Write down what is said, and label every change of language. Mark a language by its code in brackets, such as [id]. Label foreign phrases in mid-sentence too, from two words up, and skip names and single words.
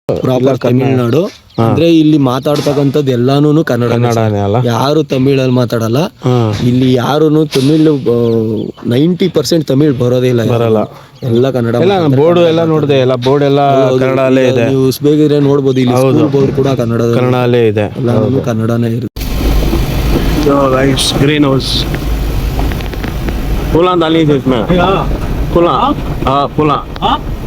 [kn] ಪ್ರಾಪರ್ ತಮಿಳ್ನಾಡು ಅಂದ್ರೆ ಇಲ್ಲಿ ಮಾತಾಡ್ತಕ್ಕಂಥದ್ದು ಎಲ್ಲಾನು ಕನ್ನಡನೇ ಅಲ್ಲ, ಯಾರು ತಮಿಳಲ್ಲಿ ಮಾತಾಡಲ್ಲ ಇಲ್ಲಿ. ಯಾರು ತಮಿಳ್ 90% ತಮಿಳ್ ಬರೋದೇ ಇಲ್ಲ, ಬರಲ್ಲ, ಎಲ್ಲ ಕನ್ನಡ. ಬೋರ್ಡ್ ಎಲ್ಲ ನೋಡಿದೆ, ಎಲ್ಲ ಬೋರ್ಡ್ ಎಲ್ಲ ಕನ್ನಡಲ್ಲೇ ಇದೆ. ನೀವು ಬೇಗಿದ್ರೆ ನೋಡ್ಬೋದು, ಇಲ್ಲಿ ಸ್ಕೂಲ್ ಬೋರ್ಡ್ ಕೂಡ ಕನ್ನಡಲ್ಲೇ ಇದೆ, ಎಲ್ಲಾನು ಕನ್ನಡನೇ ಇರುತ್ತೆ. [en] green house [hi] फूला डाली थी इसमें, फूला, हाँ फूला, हाँ